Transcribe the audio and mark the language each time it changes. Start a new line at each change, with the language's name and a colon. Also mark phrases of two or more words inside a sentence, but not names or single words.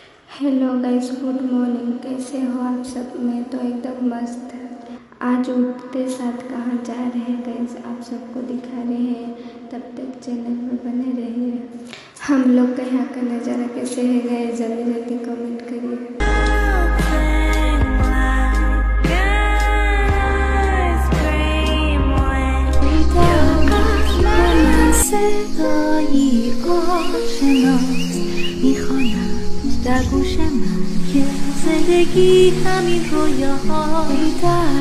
English: Hello guys, good morning.
Hindi: कैसे हो आप सब? मैं तो एकदम मस्त। आज उठते साथ कहाँ जा रहे हैं गाइस, आप सबको दिखा रहे हैं। तब तक चैनल में बने रहिए। हम लोग का यहाँ का नज़ारा कैसे है गाइस, जल्दी जल्दी कमेंट करिए।
Persian: در گوش من که زندگی همین رویاها در